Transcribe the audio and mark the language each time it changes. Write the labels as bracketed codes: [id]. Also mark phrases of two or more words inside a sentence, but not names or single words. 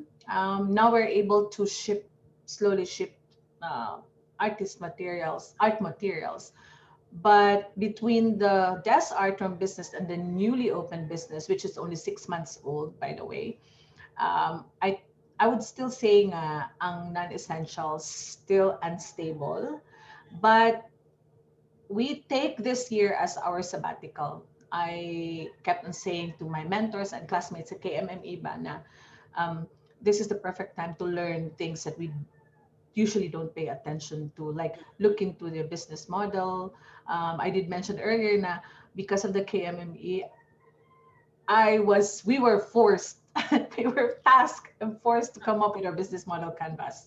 [en] Now we're able to slowly ship uh, art materials. But between the Des Artroom business and the newly opened business, which is only 6 months old, by the way, I would still say [hil] nga ang [en] non-essentials still unstable. But we take this year as our sabbatical. I kept on saying to my mentors and classmates at KMME [hil] ba na [en] this is the perfect time to learn things that we usually don't pay attention to, like look into their business model. I did mention earlier na because of the KMME, we were forced, we were tasked and forced to come up with our business model canvas.